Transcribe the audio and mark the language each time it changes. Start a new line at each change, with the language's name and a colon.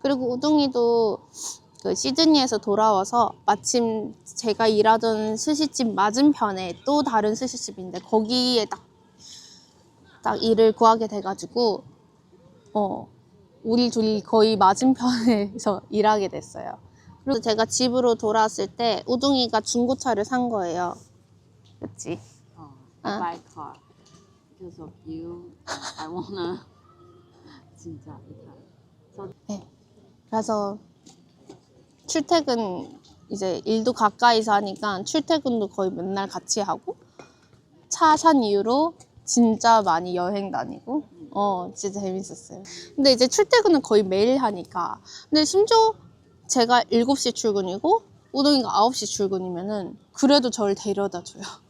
Korean: 그리고 우동이도 그 시드니에서 돌아와서 마침 제가 일하던 스시집 맞은편에 또 다른 스시집인데 거기에 딱 일을 구하게 돼가지고 우리 둘이 거의 맞은편에서 일하게 됐어요. 그리고 제가 집으로 돌아왔을 때 우동이가 중고차를 산 거예요. 그치?
English: I buy car because of you. I wanna
Korean: 진짜
English: So
Korean: 네. 그래서 출퇴근 이제 일도 가까이서 하니까 출퇴근도 거의 맨날 같이 하고 차 산 이후로 진짜 많이 여행 다니고 진짜 재밌었어요. 근데 이제 출퇴근은 거의 매일 하니까 근데 심지어 제가 7시 출근이고 우동이가 9시 출근이면은 그래도 저를 데려다 줘요.